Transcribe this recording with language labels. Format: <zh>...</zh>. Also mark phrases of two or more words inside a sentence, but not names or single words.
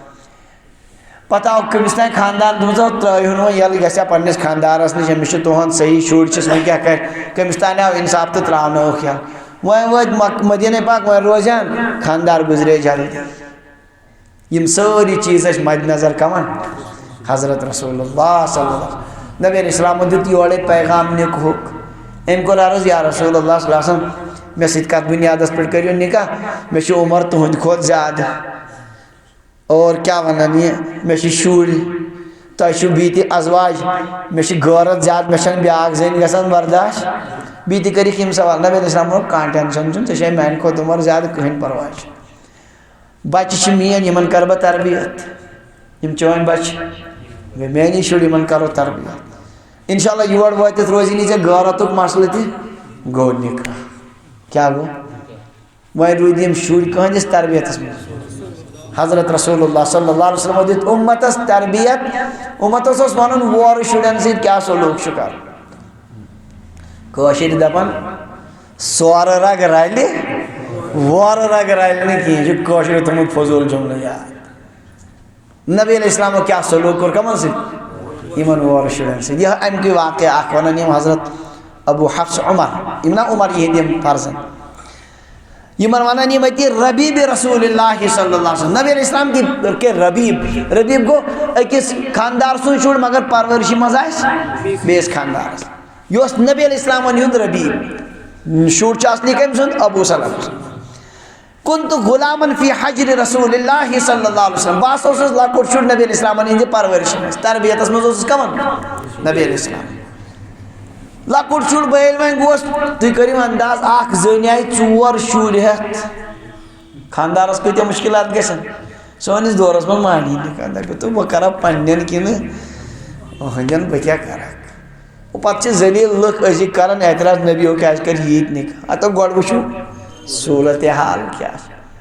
<ks>پتہٕ آو کٔمِس تانۍ خانٛدان دوٚپُن ترٛٲیِو نہٕ وۄنۍ ییٚلہِ گژھِ ہا پنٛنِس خانٛدارَس نِش أمِس چھُ تُہُنٛد صحیح شُرۍ چھِس وۄنۍ کیٛاہ کَرِ کٔمِس تانۍ آو اِنصاف تہٕ ترٛاونٲوُکھ یَلہٕ وۄنۍ وٲتۍ مدیٖنہ پاک وۄنۍ روزن خانٛدار گُزرے جلدی یِم سٲری چیٖز ٲسۍ مدِ نظر کَمن حضرت</ks> <ar>رسول اللہ صلی اللہ علیہ وسلم</ar> <ks>نبی علیہ السلامو دیُت یورے پیغام نِکہُک أمۍ کوٚر عرض</ks> <ar>یا رسول اللہ صلی اللہ علیہ وسلم</ar> <ks>مےٚ سۭتۍ کَتھ بُنیادَس پٮ۪ٹھ کٔرِو نِکاح مےٚ چھُ عُمر تُہُنٛدِ کھۄتہٕ زیادٕ اور کیٛاہ وَنان یہِ مےٚ چھِ شُرۍ تۄہہِ چھُو بیٚیہِ تہِ ازواج مےٚ چھِ غٲرت زیادٕ مےٚ چھَنہٕ بیٛاکھ زٔنۍ گژھان برداش بیٚیہِ تہِ کٔرِکھ یِم سوال نبی علیہ السلام ووٚن کانٛہہ ٹٮ۪نشَن چھُنہٕ ژےٚ چھے میٛانہِ کھۄتہٕ عُمر زیادٕ کٕہٕنۍ پرواے چھُنہٕ بچہِ چھِ میٛٲنۍ یِمن کَرٕ بہٕ تربیت یِم چٲنۍ بچہِ گٔے میٛانی شُرۍ یِمن کَرو تربیت</ks> <ar>اِنشاء اللہ</ar> <ks>یور وٲتِتھ روزی نہٕ ژےٚ غٲرتُک مسلہٕ تہِ گوٚو نِکاح کیٛاہ گوٚو وۄنۍ روٗدۍ یِم شُرۍ کٕہٕنٛدِس تربیتس منٛز حضرت</ks> <ar>رسول اللہ صلی اللہ علیہ وسلم</ar> <ks>دیُت اُمتس تربیت اُمتس اوس وَنُن وورٕ شُرٮ۪ن سۭتۍ کیٛاہ سلوٗک چھُ کَرُن کٲشِرۍ دَپان سورٕ رگ رلہِ وورٕ رگ رلہِ نہٕ کِہیٖنۍ یہِ چھُ کٲشرِ تھوٚمُت فضوٗل جُملہٕ یاد نبی علیہ السلامو کیٛاہ سلوٗک کوٚر کَمن سۭتۍ یِمن وورٕ شُرٮ۪ن سۭتۍ یہِ اَمکُے واقعہ اکھ وَنان یِم حضرت ابوٗ حفص عمر یِم نا عمر یِہِنٛدۍ یِم فرزن یِمن وَنان یِم أتی ربیٖبِ</ks> <ar>رسول اللہ صلی اللہ علیہ وسلم</ar> <ks>نبی علیہ السلام کہِ ربیٖب ربیٖب گوٚو أکِس خانٛدار سُنٛد شُر مگر پرورشہِ منٛز آسہِ بیٚیِس خانٛدارس یہِ اوس نبی علیہ السلامن ہُنٛد ربیٖب شُر چھُ اصلی کٔمۍ سُنٛد ابوٗ سلمہ</ks> <ar>كنت غلامن فی حجر رسول اللہ صلی اللہ علیہ وسلم</ar> <ks>بہٕ ہسا اوسُس لۄکُٹ شُر نبی علیہ السلامن ہِنٛدِ پرورشہِ منٛز تربیتس منٛز اوسُس کَمن نبی علیہ السلام لۄکُٹ شُر بہٕ ییٚلہِ وۄنۍ گوس تُہۍ کٔرِو انداز اکھ زٔنۍ آیہِ ژور شُرۍ ہٮ۪تھ خانٛدارس کۭتیاہ مُشکِلات گژھن سٲنِس دورس منٛز مانی نِکاح دپہِ تہٕ بہٕ کرا پننٮ۪ن کِنہٕ أہنٛدٮ۪ن بہٕ کیٛاہ کرکھ پتہٕ چھِ ذٔلیٖل لُکھ أزِکۍ کران اعتراض نبیو کیٛازِ کٔرۍ ییٖتۍ نِکاح ہتو گۄڈٕ وٕچھو صوٗرتِ حال کیٛاہ چھِ</ks>